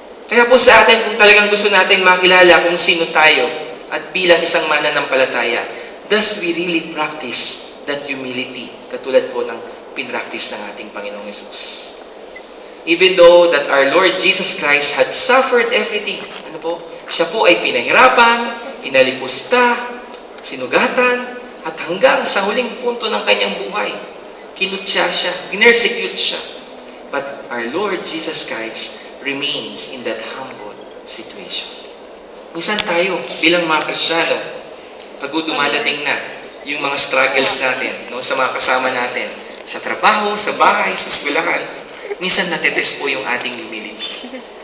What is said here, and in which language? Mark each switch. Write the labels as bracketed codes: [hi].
[tl] Kaya po sa atin, kung talagang gusto natin makilala kung sino tayo at bilang isang mananampalataya, [en] does we really practice that humility [tl] katulad po ng pinractice ng ating Panginoong Yesus? [en] Even though that our Lord Jesus Christ had suffered everything, [tl] ano po? Siya po ay pinahirapan, inalipusta, sinugatan, at hanggang sa huling punto ng kanyang buhay, kinutya siya, ginersecute siya. [en] But our Lord Jesus Christ remains in that humble situation. [tl] Minsan tayo, bilang mga Kristiyano, pag dumadating na yung mga struggles natin, no, sa mga kasama natin, sa trabaho, sa bahay, sa eskwelahan, minsan natetest po yung ating humility.